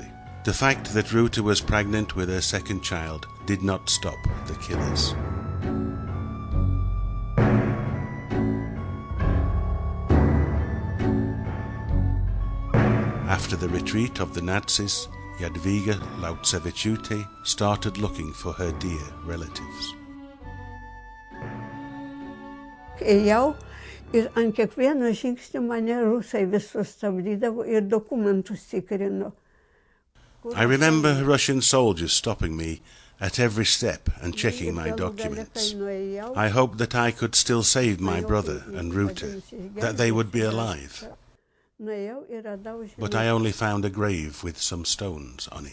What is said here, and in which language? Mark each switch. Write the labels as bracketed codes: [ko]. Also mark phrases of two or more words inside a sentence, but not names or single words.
[en] The fact that Ruta was pregnant with her second child did not stop the killers. After the retreat of the Nazis, Jadwiga Laucevičiūtė started looking for her dear relatives. [lt] Ir ant kiekvieno žingsnio mane rusai visus stabdydavo ir dokumentus tikrino. [en] I remember Russian soldiers stopping me at every step and checking my documents. I hoped that I could still save my brother and Ruta, that they would be alive. But I only found a grave with some stones on it.